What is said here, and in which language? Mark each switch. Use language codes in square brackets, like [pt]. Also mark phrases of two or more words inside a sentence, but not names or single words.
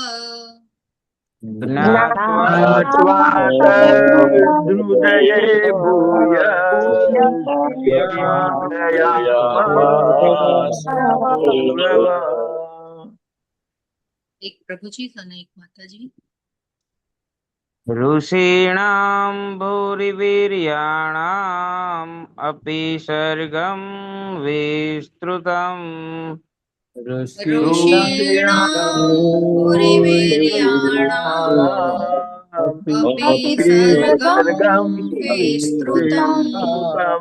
[sa] ज्ञात्वा तद्हृदये भूय कौरव। [gu] एक प्रभुजी અને એક માતાજી. [sa] ऋषीणां भूरिवीर्याणाम् अपि सर्गं विस्तृतम् ऋषीणां भूरिवीर्याणाम् अपि सर्गं विस्तृतम्